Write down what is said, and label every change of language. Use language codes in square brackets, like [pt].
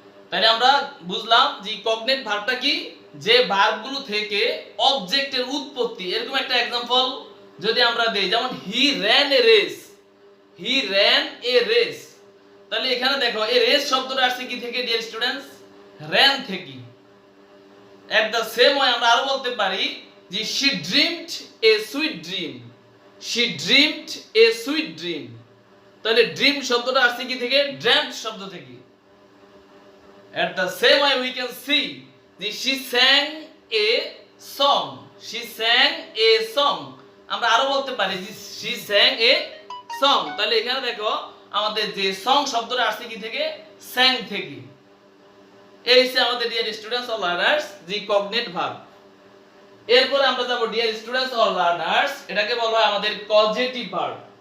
[bn] তাহলে আমরা বুঝলাম যে কগনেট ভার্বটা কি? যে ভার্বগুলো থেকে অবজেক্টের উৎপত্তি। এরকম একটা एग्जांपल যদি আমরা দেই, যেমন [en] He ran a race, he ran a race। [bn] তাহলে এখানে দেখো এই রেস শব্দটা আসছে কি থেকে ডিয়ার স্টুডেন্টস? ran থেকে। [en] at the same way [bn] আমরা আরো বলতে পারি যে [en] she dreamed a sweet dream, she dreamed a sweet dream। [bn] তাহলে ড্রিম শব্দটা আসছে কি থেকে? dreamt শব্দ থেকে। [en] At the same way we can see that she sang a song, she sang a song। [bn] আমরা আরো বলতে পারি যে [en] she sang a song। [bn] তাহলে এখানে দেখো আমাদের যে song শব্দটা আসছে কি থেকে? sang থেকে। এই হচ্ছে আমাদের dear students or learners G cognate verb. এরপরে আমরা যাব ডিয়ার স্টুডেন্টস অর লার্নার্স, এটাকে বলা হয় আমাদের কজেটিভ ভার্ব।